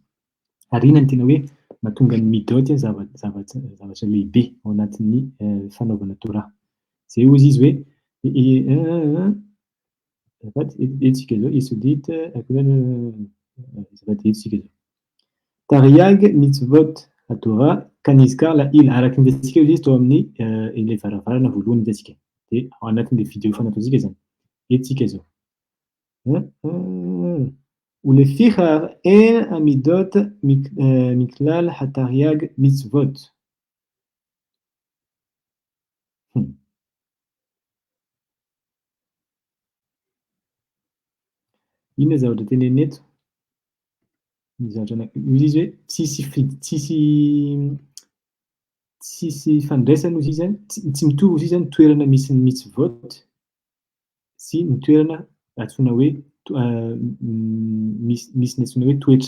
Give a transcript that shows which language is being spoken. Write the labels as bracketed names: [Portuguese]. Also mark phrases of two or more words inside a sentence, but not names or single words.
[Malagasy] Ary inona ny tena hoe mahatonga ny midaoty zavatra lehibe ao anatin'ny fanaovana Torah. Zay hozy izy hoe azafady etsika zao Yesodit azafady etsika zao. [Hebrew] תרי"ג מצוות התורה כנזכר לעיל [Malagasy] araky ny hitantsika izy tao amin'ny ilay varavarana voalohany hitantsika. Dia ao anatin'ilay vidéo fanataontsika zany. Etsika zao. [Hebrew] ולפיכך אין המידות מכלל התרי"ג מצוות. [Malagasy] Inona zavatra tenenina eto? Izy hoe tsisy fandraisana ozy izy zany, tsy mitovy ozy izy zany toerana misy ny mitzvot sy ny toerana antsoina hoe misy ny antsoina hoe toetra.